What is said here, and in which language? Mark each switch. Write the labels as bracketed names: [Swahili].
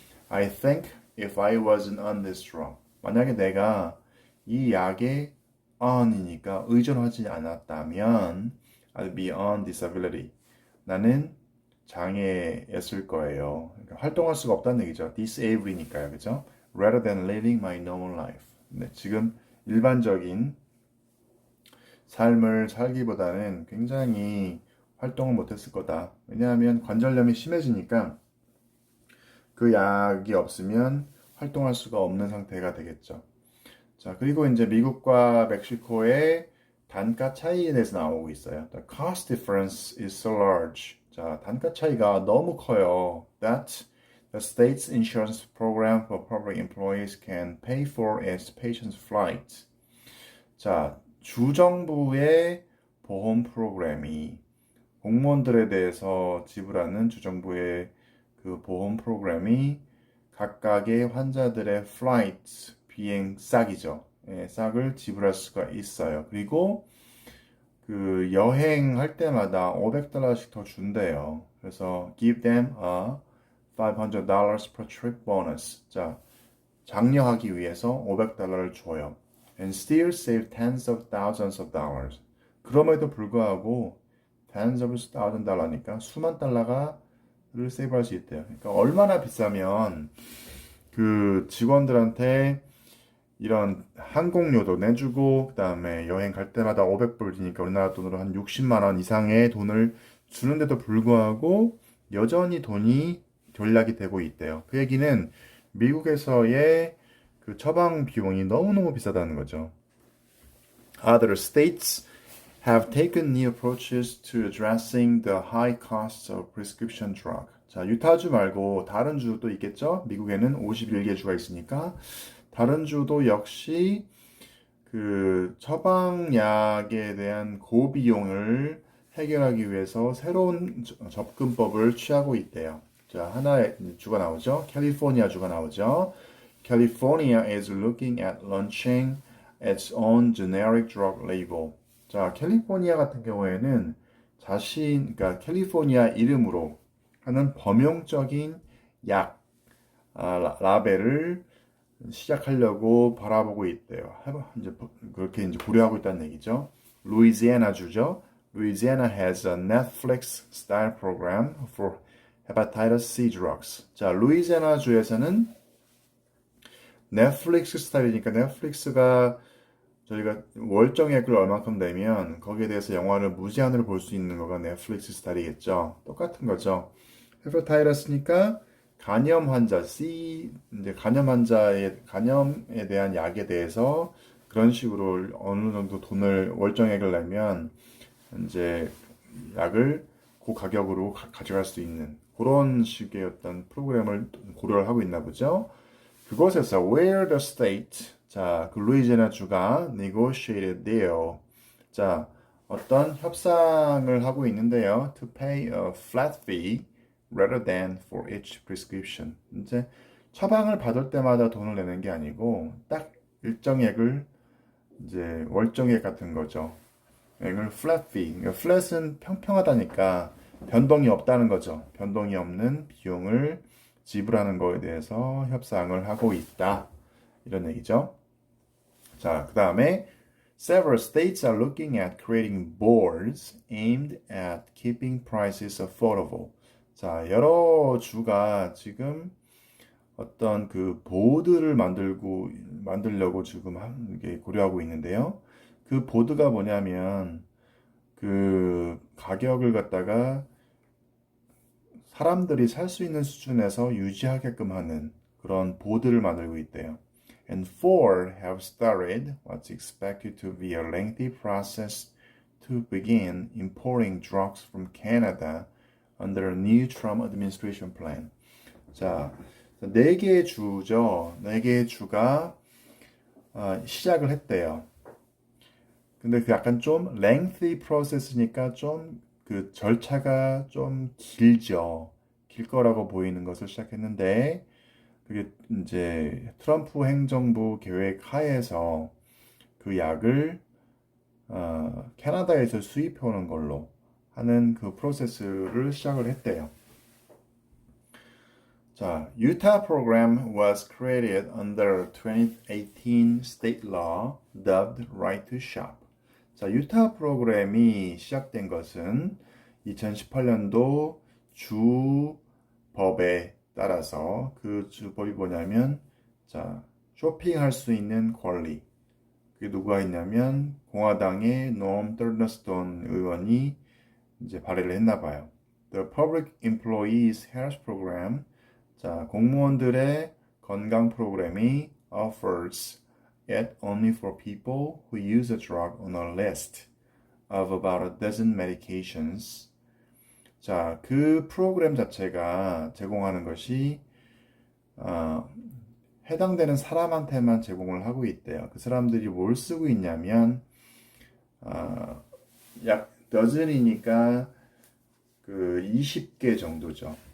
[English] I think if I wasn't on this drug, [Korean] 만약에 내가 이 약에 on이니까 의존하지 않았다면 [English] I'd be on disability. [Korean] 나는 장애였을 거예요. 그러니까 활동할 수가 없다는 얘기죠. disable이니까요. 그죠? [English] Rather than living my normal life. [Korean] 네, 지금 일반적인 삶을 살기보다는 굉장히 활동을 못했을 거다. 왜냐하면 관절염이 심해지니까 그 약이 없으면 활동할 수가 없는 상태가 되겠죠. 자, 그리고 이제 미국과 멕시코의 단가 차이에 대해서 나오고 있어요. [English] The cost difference is so large. [Korean] 자, 단가 차이가 너무 커요. [English] That the state's insurance program for public employees can pay for its patients' flights. [Korean] 자, 주정부의 보험 프로그램이 공무원들에 대해서 지불하는 주정부의 그 보험 프로그램이 각각의 환자들의 flights, 비행 싹이죠. 예, 싹을 지불할 수가 있어요. 그리고 그 여행할 때마다 $500씩 더 준대요. 그래서 [English] give them a $500 per trip bonus. [Korean] 자, 장려하기 위해서 $500를 줘요. [English] And still save tens of thousands of dollars. [Korean] 그럼에도 불구하고 [English] tens of thousand [Korean] 달러니까 수만 달러를 세이브할 수 있대요. 그러니까 얼마나 비싸면 그 직원들한테 이런 항공료도 내주고 그다음에 여행 갈 때마다 500불이니까 우리나라 돈으로 한 60만 원 이상의 돈을 주는데도 불구하고 여전히 돈이 전략이 되고 있대요. 그 얘기는 미국에서의 그 처방 비용이 너무너무 비싸다는 거죠. [English] Other states have taken new approaches to addressing the high costs of prescription drug. [Korean] 자, 유타주 말고 다른 주도 있겠죠? 미국에는 51개 주가 있으니까 다른 주도 역시 그 처방약에 대한 고비용을 해결하기 위해서 새로운 접근법을 취하고 있대요. 자, 하나의 주가 나오죠. 캘리포니아 주가 나오죠. [English] California is looking at launching its own generic drug label. [Korean] 자, 캘리포니아 같은 경우에는 그러니까 캘리포니아 이름으로 하는 범용적인 약 라벨을 시작하려고 바라보고 있대요. 이제 그렇게 이제 고려하고 있다는 얘기죠. 루이지애나 주죠. [English] Louisiana has a Netflix style program for hepatitis C drugs. [Korean] 자, 루이지애나 주에서는 넷플릭스 스타일이니까 넷플릭스가 저희가 월정액을 얼마큼 내면 거기에 대해서 영화를 무제한으로 볼 수 있는 거가 넷플릭스 스타일이겠죠. 똑같은 거죠. 헤파타이러스니까 간염 환자 C 이제 간염에 대한 약에 대해서 그런 식으로 어느 정도 돈을 월정액을 내면 이제 약을 그 가격으로 가져갈 수 있는 그런 식의 어떤 프로그램을 고려를 하고 있나 보죠. 그곳에서 [English] where the state [Korean] 자, 그 루이지애나 주가 [English] negotiated deal [Korean] 자, 어떤 협상을 하고 있는데요. [English] To pay a flat fee rather than for each prescription. [Korean] 이제 처방을 받을 때마다 돈을 내는 게 아니고 딱 일정액을 이제 월정액 같은 거죠. 이걸 flat fee. flat은 평평하다니까 변동이 없다는 거죠. 변동이 없는 비용을 지불하는 거에 대해서 협상을 하고 있다. 이런 얘기죠. 자, 그 다음에 [English] Several states are looking at creating boards aimed at keeping prices affordable. [Korean] 자, 여러 주가 지금 어떤 그 보드를 만들려고 지금 이게 고려하고 있는데요. 그 보드가 뭐냐면 그 가격을 갖다가 사람들이 살 수 있는 수준에서 유지하게끔 하는 그런 보드를 만들고 있대요. [English] And four have started what's expected to be a lengthy process to begin importing drugs from Canada under a new Trump administration plan. [Korean] 자, 네 개의 주죠. 네 개의 주가 시작을 했대요. 근데 그 약간 좀 [English] lengthy process [Korean] 니까 좀 그 절차가 좀 길죠. 길 거라고 보이는 것을 시작했는데 그게 이제 트럼프 행정부 계획 하에서 그 약을 캐나다에서 수입해 오는 걸로 하는 그 프로세스를 시작을 했대요. [English] 자, Utah program was created under 2018 state law dubbed Right to Shop. [Korean] 자, 유타 프로그램이 시작된 것은 2018년도 주 법에 따라서 그 주법이 뭐냐면 자, 쇼핑할 수 있는 권리. 그게 누가 있냐면 공화당의 노엄 털더스톤 의원이 이제 발의를 했나 봐요. [English] The Public Employees Health Program. [Korean] 자, 공무원들의 건강 프로그램이 [English] offers it only for people who use a drug on a list of about a dozen medications. [Korean] 자, 그 프로그램 자체가 제공하는 것이 해당되는 사람한테만 제공을 하고 있대요. 그 사람들이 뭘 쓰고 있냐면 약 더즌이니까 그 20개 정도죠.